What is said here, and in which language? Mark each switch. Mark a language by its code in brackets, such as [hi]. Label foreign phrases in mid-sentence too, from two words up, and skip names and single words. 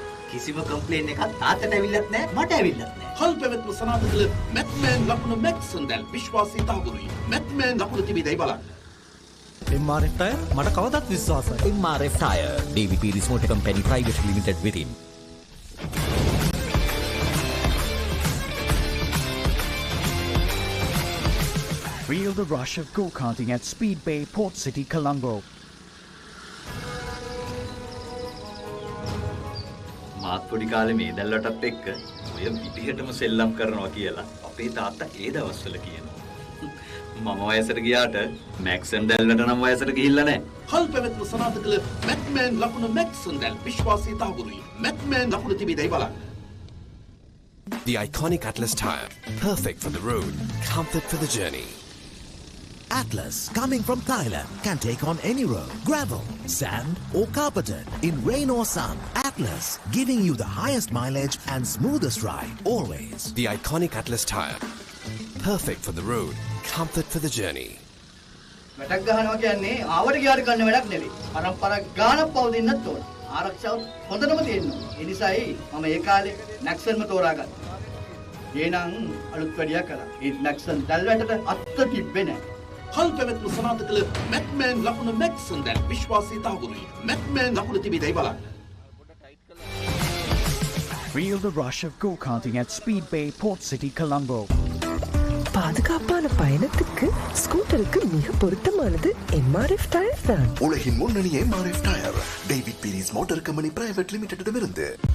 [si] කිසිම කම්ප්ලේන් එකක් තාත්තට ඇවිල්ලත් නැහැ මට ඇවිල්ලත් නැහැ. හල් පැවැත්ම සනාථ කළ මැක්මෑන් ලකුණ මැක්සන් දැල් විශ්වාසී තහවුරුයි. මැක්මෑන් ලකුණ තිබෙදයි බලන්න. MRF ටයර් මට කවදත් විශ්වාසයි. MRF ටයර් ඩේවිඩ් පීරිස් මෝටර් කම්පැනි ප්‍රයිවට් ලිමිටඩ් වෙතින්. [en] Feel the rush of go-karting at Speedbay, Port City, Colombo. [si] මාත් පොඩි කාලේ මේ දැල්වටත් එක්ක ඔය විදිහටම සෙල්ලම් කරනවා කියලා අපේ තාත්තා ඒ දවස්වල කියනවා. මම වයසට ගියාට මැක්සන් දැල්වට නම් වයසට ගිහිල්ලා නැහැ. හල් පැවැත්ම සනාථ කළ මැක්මෑන් ලකුණ මැක්සන් දැල් විශ්වාසී තහවුරුයි. මැක්මෑන් ලකුණ තිබෙදයි බලන්න. [en] The iconic Atlas tire. Perfect for the road, comfort for the journey. Atlas, coming from Thailand, can take on any road, gravel, sand or carpeted. In rain or sun, Atlas, giving you the highest mileage and smoothest ride, always. The iconic Atlas tire. Perfect for the road, comfort for the journey. [si] වැටක් ගහනවා කියන්නේ ආවට ගියාට කරන වැඩක් නෙවෙයි. පරම්පරා ගානක් පවතින්නත් ඕන. ආරක්ෂාව හොඳටම තියෙන්න ඕන. ඒ නිසායි මම ඒ කාලේ නැක්සන්ම තෝරාගත්තා. ඒනම් අලුත් වැඩියා කරා. ඒ නැක්සන් දැල්වැටට අත්ත තිබ්බේ නැහැ. හල් පැවැත්ම සනාථ කළ මැක්මෑන් ලකුණ මැක්සන් දැල් විශ්වාසී තහවුරුයි. මැක්මෑන් ලකුණ තිබෙදයි බලන්න. [en] Feel the rush of go-karting at Speedbay, Port City, Colombo. [ta] பாதுகாப்பான பயணத்துக்கு ஸ்கூட்டருக்கு மிக பொருத்தமானது MRF டயர் தான். உலகின் முன்னணி MRF டயர் டேவிட் பீரிஸ் மோட்டார் கம்பெனி பிரைவேட் லிமிடெடிடமிருந்து.